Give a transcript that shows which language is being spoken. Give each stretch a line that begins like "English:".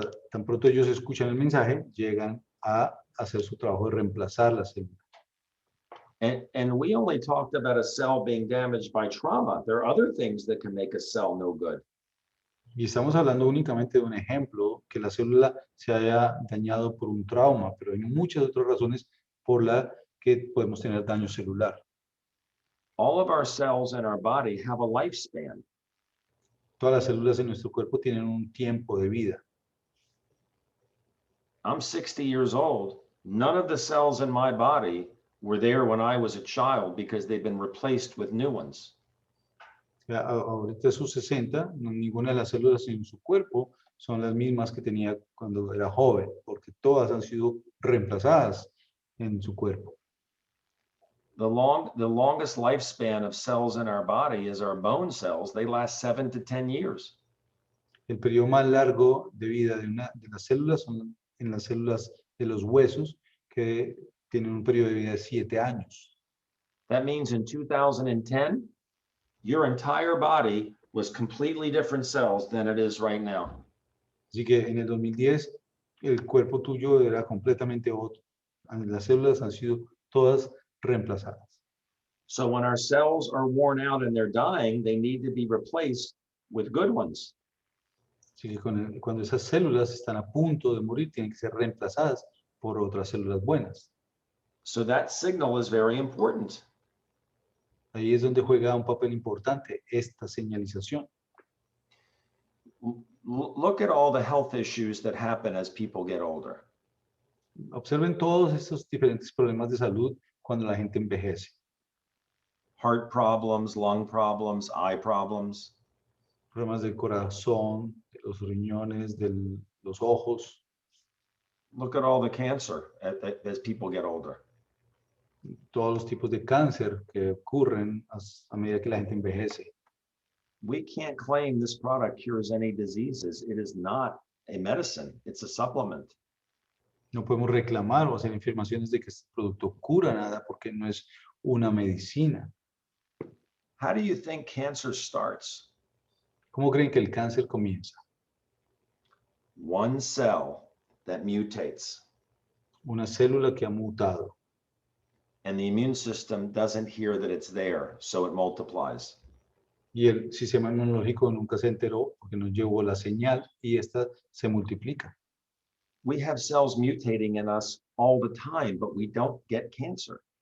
Spanish: Tan pronto ellos escuchan el mensaje, llegan a hacer su trabajo de reemplazar la célula.
English: And we only talked about a cell being damaged by trauma. There are other things that can make a cell no good.
Spanish: Y estamos hablando únicamente de un ejemplo, que la célula se haya dañado por un trauma, pero hay muchas otras razones por las que podemos tener daño celular.
English: All of our cells in our body have a lifespan.
Spanish: Todas las células en nuestro cuerpo tienen un tiempo de vida.
English: I'm 60 years old. None of the cells in my body were there when I was a child because they've been replaced with new ones.
Spanish: Ahorita a sus 60, ninguna de las células en su cuerpo son las mismas que tenía cuando era joven, porque todas han sido reemplazadas en su cuerpo.
English: The longest lifespan of cells in our body is our bone cells. They last 7 to 10 years.
Spanish: El periodo más largo de vida de las células son en las células de los huesos, que tienen un periodo de vida de 7 años.
English: That means in 2010, your entire body was completely different cells than it is right now.
Spanish: Así que en el 2010, el cuerpo tuyo era completamente otro. Las células han sido todas reemplazadas.
English: So when our cells are worn out and they're dying, they need to be replaced with good ones.
Spanish: Así que cuando esas células están a punto de morir, tienen que ser reemplazadas por otras células buenas.
English: So that signal is very important.
Spanish: Ahí es donde juega un papel importante esta señalización.
English: Look at all the health issues that happen as people get older.
Spanish: Observen todos estos diferentes problemas de salud cuando la gente envejece.
English: Heart problems, lung problems, eye problems.
Spanish: Problemas del corazón, de los riñones, de los ojos.
English: Look at all the cancer as people get older.
Spanish: Todos los tipos de cáncer que ocurren a medida que la gente envejece.
English: We can't claim this product cures any diseases. It is not a medicine. It's a supplement.
Spanish: No podemos reclamar o hacer afirmaciones de que este producto cura nada porque no es una medicina.
English: How do you think cancer starts?
Spanish: ¿Cómo creen que el cáncer comienza?
English: One cell that mutates.
Spanish: Una célula que ha mutado.
English: And the immune system doesn't hear that it's there, so it multiplies.
Spanish: Y el sistema inmunológico nunca se enteró porque no llevó la señal y esta se multiplica.
English: We have cells mutating in us all the time, but we don't get cancer.